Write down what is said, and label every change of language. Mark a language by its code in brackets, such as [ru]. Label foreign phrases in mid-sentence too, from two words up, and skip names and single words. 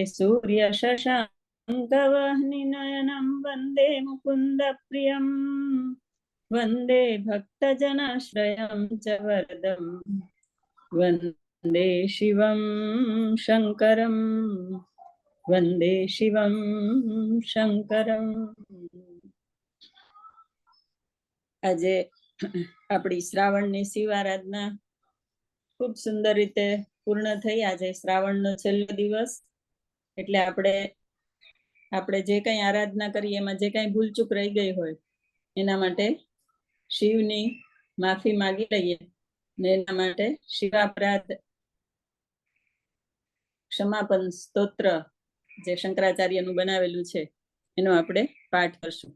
[sa] सूर्यशशाङ्कवह्निनयनं वन्दे मुकुन्दप्रियं वन्दे भक्तजनाश्रयं च वरदं वन्दे शिवं शङ्करं वन्दे शिवं शङ्करम्। [gu] આજે આપણી શ્રાવણની શિવ આરાધના ખૂબ સુંદર રીતે પૂર્ણ થઈ. આજે શ્રાવણનો છેલ્લો દિવસ, એટલે આપણે જે કંઈ આરાધના કરીએ એમાં જે કંઈ ભૂલચૂક રહી ગઈ હોય એના માટે શિવની માફી માગી લઈએ ને એના માટે શિવાપરાધ ક્ષમાપન સ્તોત્ર જે શંકરાચાર્યનું બનાવેલું છે એનો આપણે પાઠ કરશું.